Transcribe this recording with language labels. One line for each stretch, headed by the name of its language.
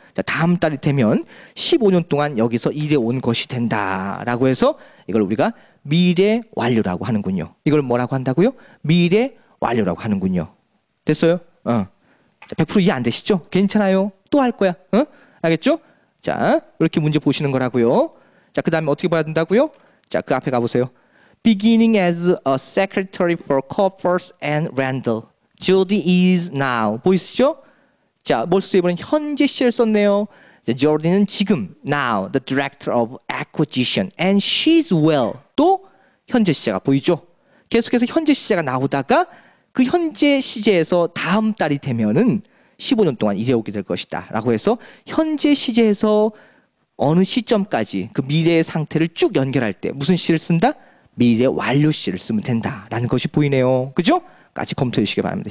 Korean: 자, 다음 달이 되면 15년 동안 여기서 일해 온 것이 된다라고 해서 이걸 우리가 미래 완료라고 하는군요. 이걸 뭐라고 한다고요? 미래 완료라고 하는군요. 됐어요? 자, 100% 이해 안 되시죠? 괜찮아요. 또 할 거야. 알겠죠? 자, 이렇게 문제 보시는 거라고요. 자, 그 다음에 어떻게 봐야 된다고요? 자, 그 앞에 가보세요.
English: Beginning as a secretary for Coppers and Randall, Jody is now.
Korean: 보이시죠? 자, 뭘 썼어요? 이번엔 현재 시제를 썼네요.
English: 자,
Korean: Jody는 지금,
English: now, the director of acquisition, and she's well.
Korean: 또 현재 시제가 보이죠? 계속해서 현재 시제가 나오다가 그 현재 시제에서 다음 달이 되면은 15년 동안 일해오게 될 것이다 라고 해서 현재 시제에서 어느 시점까지 그 미래의 상태를 쭉 연결할 때 무슨 시를 쓴다? 미래 완료 시를 쓰면 된다라는 것이 보이네요. 그죠? 같이 검토해 주시기 바랍니다.